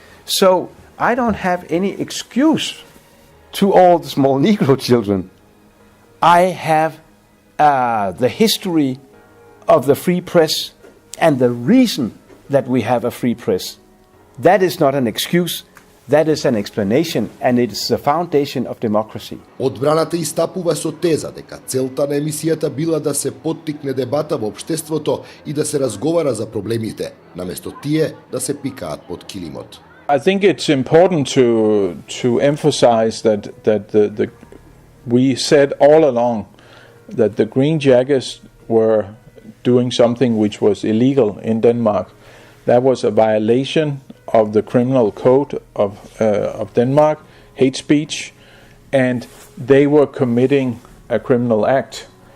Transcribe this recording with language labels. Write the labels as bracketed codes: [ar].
[en] So I don't have any excuse to all the small Negro children. I have the history of the free press and the reason that we have a free press. That is not an excuse. that is an explanation and it is the foundation of democracy. [mk] Одбраната истапува со теза дека целта на емисијата била да се поттикне дебата во општеството и да се разговара за проблемите, наместо тие да се пикаат под килимот. [en] I think it's important to emphasize that we said all along that the Green Jackets were doing something which was illegal in Denmark. That was a violation of the criminal code of Denmark, hate speech, and they were committing a criminal act.